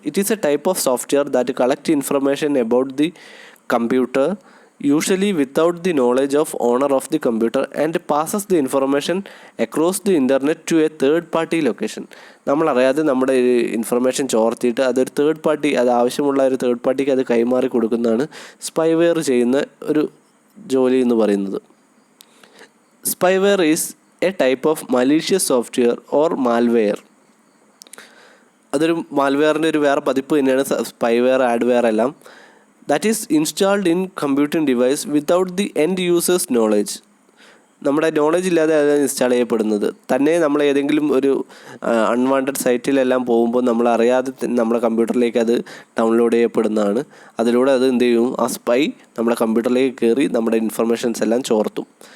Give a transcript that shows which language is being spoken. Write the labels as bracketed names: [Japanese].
[English] It is a type of software that collect information about the computer usually without the knowledge of owner of the computer and passes the information across the internet to a third party location. [Malayalam] നമ്മളറിയാതെ നമ്മുടെ information ചോർത്തിയിട്ട് അതൊരു third party, അത് ആവശ്യമുള്ള ഒരു third പാർട്ടിക്ക് അത് കൈമാറി കൊടുക്കുന്നതാണ് സ്പൈവെയർ ചെയ്യുന്ന ഒരു ജോലി എന്ന് പറയുന്നത്. [English] Spyware is a type of malicious software or malware. [Malayalam] അതൊരു മാൽവെയറിൻ്റെ ഒരു വേറെ പതിപ്പ് തന്നെയാണ് സ്പൈവെയർ, ആഡ്വെയർ എല്ലാം. [English] that is installed in computing device without the end users knowledge. [Malayalam] നമ്മുടെ നോളജ് ഇല്ലാതെ അത് ഇൻസ്റ്റാൾ ചെയ്യപ്പെടുന്നത് തന്നെ. നമ്മൾ ഏതെങ്കിലും ഒരു അൺവാണ്ടഡ് സൈറ്റിലെല്ലാം പോകുമ്പോൾ നമ്മൾ അറിയാതെ നമ്മുടെ കമ്പ്യൂട്ടറിലേക്ക് അത് ഡൗൺലോഡ് ചെയ്യപ്പെടുന്നതാണ്. അതിലൂടെ അത് എന്ത് ചെയ്യും, ആ സ്പൈ നമ്മുടെ കമ്പ്യൂട്ടറിലേക്ക് കയറി നമ്മുടെ ഇൻഫർമേഷൻസ് എല്ലാം ചോർത്തും.